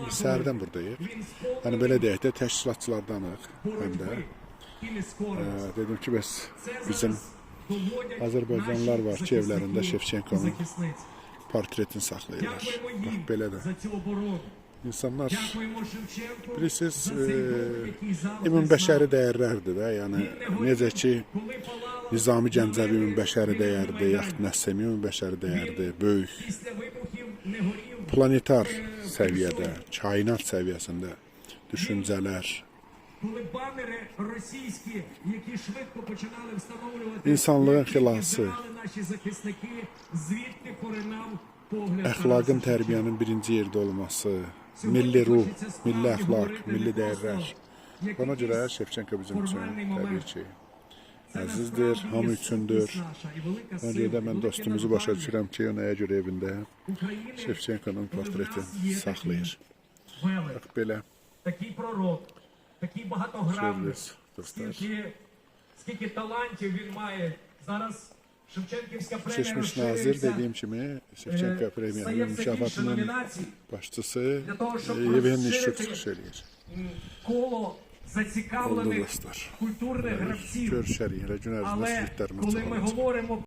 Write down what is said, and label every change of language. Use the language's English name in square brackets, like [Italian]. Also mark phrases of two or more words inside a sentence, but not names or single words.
[Azerbaijani] Biz səhərdən buradayıq. Yəni belə deyək də təşkilatçılardanıq həm də. Dedim ki, bəs bizim Azərbaycanlılar var ki, evlərində Şevçenkonun portretini saxlayırlar. Bax, belə də İnsanlar [Ukrainian] Дякуємо Шевченку [Azerbaijani] bilirsiniz, [Ukrainian] за цей дух, який завжди [Azerbaijani] ümumbəşəri [Ukrainian] з нами. [Azerbaijani] dəyərlərdir də. Yəni necə ki [Ukrainian] Коли палало, [Azerbaijani] Nizami Gəncəvi ümumbəşəri dəyərdir, yaxud Nəsəmi ümumbəşəri dəyərdir, böyük [Ukrainian] після вибухів не горів. [Azerbaijani] planetar səviyyədə, kainat səviyyəsində düşüncələr, [Ukrainian] Коли банери російські, які швидко починали встановлювати, [Azerbaijani] İnsanlığın [Ukrainian] які [Azerbaijani] xilası. [Ukrainian] збирали наші захисники, звідти поринав погляд [Azerbaijani] əxlaqın, [Ukrainian] Тараса [Azerbaijani] tərbiyənin birinci yerdə olması, [Ukrainian] Şevченка. [Azerbaijani] milli ruh, [Ukrainian] Хочеться справді [Azerbaijani] milli əxlaq, [Ukrainian] говорити не [Azerbaijani] milli [Ukrainian] просто [Azerbaijani] dəyərlər. [Ukrainian] як [Azerbaijani] Ona görə [Ukrainian] якийсь [Azerbaijani] Şevçenko bizim üçün [Ukrainian] формальний [Azerbaijani] təbii [Ukrainian] момент. [Azerbaijani] ki, [Ukrainian] Це [Azerbaijani] əzizdir, [Ukrainian] насправді [Azerbaijani] hamı [Ukrainian] є [Azerbaijani] üçündür. [Ukrainian] сутність наша і велика [Azerbaijani] Ona [Ukrainian] сила, [Azerbaijani] görə də mən [Ukrainian] велике [Azerbaijani] dostumuzu başa [Ukrainian] надбання [Azerbaijani] düşürəm ki, o nəyə görə evində [Ukrainian] України, [Azerbaijani] Şevçenkonun [Ukrainian] коли в [Azerbaijani] portreti [Ukrainian] нас є [Azerbaijani] saxlayır. [Ukrainian] такий велик, [Azerbaijani] Bax belə, [Ukrainian] такий пророк, такий багатогранник, [Turkish] Şöyle dostlar. [Ukrainian] скільки талантів він має. Зараз Шевченківська премія [Azerbaijani] Keçmiş nazir [Ukrainian] розширюється, [Azerbaijani] dediyim kimi Şevçenko [Ukrainian] стає [Azerbaijani] premiyanın [Ukrainian] все більше [Azerbaijani] mükafatının [Ukrainian] номінацій. [Azerbaijani] başçısı [Ukrainian] Для того, щоб [Azerbaijani] Yevgeniy [Ukrainian] розширити [Azerbaijani] Shuk çıxış eləyir. [Ukrainian] коло [Azerbaijani] Oldu [Ukrainian] зацікавлених [Azerbaijani] dostlar. [Ukrainian] культурних гравців. [Azerbaijani] Görüşərik. Elə gün ərzində [Ukrainian] Але [Azerbaijani] sülüklərimiz [Ukrainian] коли ми [Azerbaijani] çoxalacaq. [Ukrainian] говоримо